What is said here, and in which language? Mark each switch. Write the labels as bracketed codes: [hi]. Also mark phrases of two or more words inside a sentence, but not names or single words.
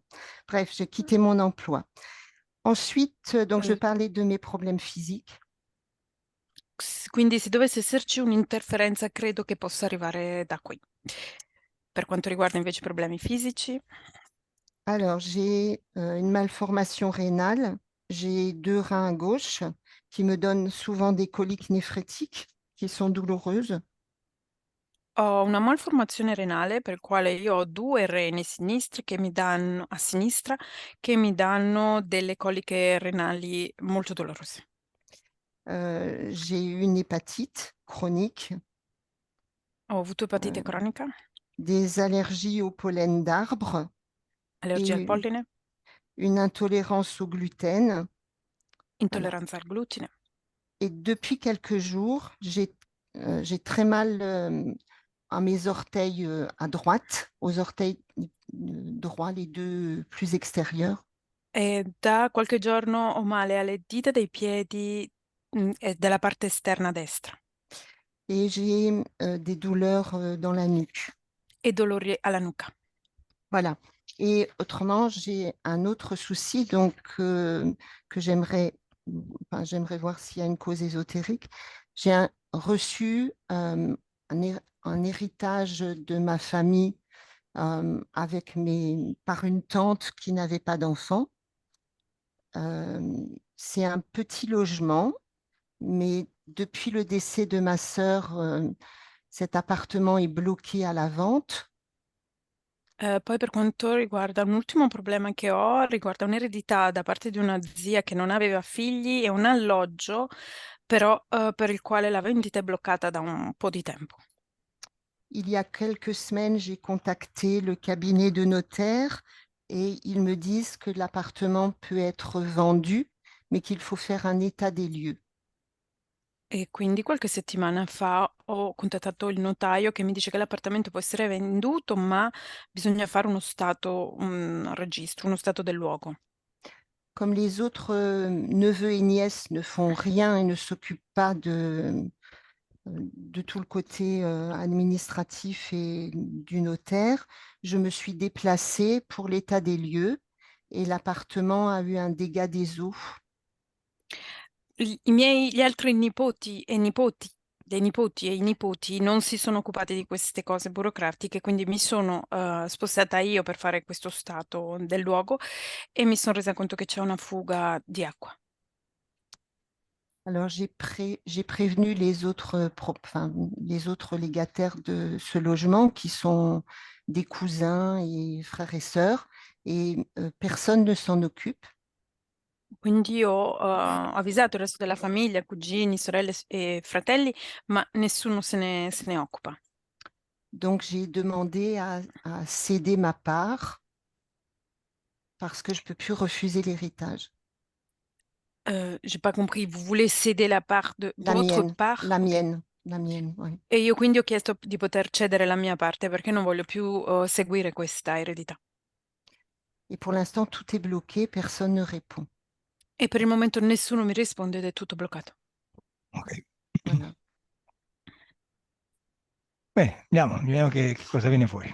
[fr] Bref, j'ai quitté mon emploi. Ensuite, donc, je Eh, parlais de mes problèmes physiques. [it] Quindi se dovesse esserci un'interferenza, credo che possa arrivare da qui. Per quanto riguarda invece i problemi fisici, [fr] Alors, j'ai une malformation rénale. J'ai 2 reins à gauche qui me donnent souvent des coliques néphrétiques qui sont douloureuses. [it] ho una malformazione renale per il quale io ho 2 reni sinistri che mi danno, a sinistra, che mi danno delle coliche renali molto dolorose. [fr] J'ai eu une hépatite chronique, [it] Ho avuto epatite euh, cronica, [fr] des allergies au pollen d'arbres [it] allergia al [fr] et [it] polline, [fr] une intolérance au gluten. Voilà. [it] intolleranza al glutine. [fr] Et depuis quelques jours, j'ai très mal à mes orteils à droite, aux orteils droits, les 2 plus extérieurs. [it] E da qualche giorno ho male alle dita dei piedi e della parte esterna destra [fr] Et j'ai des douleurs dans la nuque. [it] e dolori alla nuca. [fr] Voilà. Et autrement, j'ai un autre souci donc que enfin, j'aimerais voir s'il y a une cause ésotérique. J'ai reçu un héritage de ma famille par une tante qui n'avait pas d'enfant. C'est un petit logement, mais depuis le décès de ma sœur, cet appartement est bloqué à la vente. [it] Poi per quanto riguarda un ultimo problema che ho, riguarda un'eredità da parte di una zia che non aveva figli e un alloggio, però per il quale la vendita è bloccata da un po' di tempo. [fr] Il y a quelques semaines, j'ai contacté le cabinet de notaire et ils me disent que l'appartement peut être vendu, mais qu'il faut faire un état des lieux. [it] E quindi qualche settimana fa ho contattato il notaio che mi dice che l'appartamento può essere venduto, ma bisogna fare un registro, uno stato del luogo. [fr] Comme les autres neveux et nièces ne font rien et ne s'occupent pas de tout le côté administratif et du notaire, je me suis déplacée pour l'état des lieux et l'appartement a eu un dégât des eaux. [it] Gli altri nipoti e nipoti, dei nipoti e i nipoti non si sono occupati di queste cose burocratiche, quindi mi sono spostata io per fare questo stato del luogo e mi sono resa conto che c'è una fuga di acqua. [fr] Alors, j'ai prévenu enfin, les autres légataires de ce logement qui sont des cousins et frères et sœurs, et personne ne s'en occupe. [it] Quindi ho avvisato il resto della famiglia, cugini, sorelle e fratelli, ma nessuno se ne occupa. [fr] Donc, j'ai demandé à céder ma part parce que je ne peux plus refuser l'héritage. J'ai pas compris, vous voulez céder la part de La votre mienne, part? Ok. la mienne, oui. [it] E io quindi ho chiesto di poter cedere la mia parte perché non voglio più seguire questa eredità. [fr] Et pour l'instant, tout est bloqué, personne ne répond. [it] E per il momento nessuno mi risponde ed è tutto bloccato. Ok. [fr] Voilà. [it] Bene, vediamo che cosa viene fuori.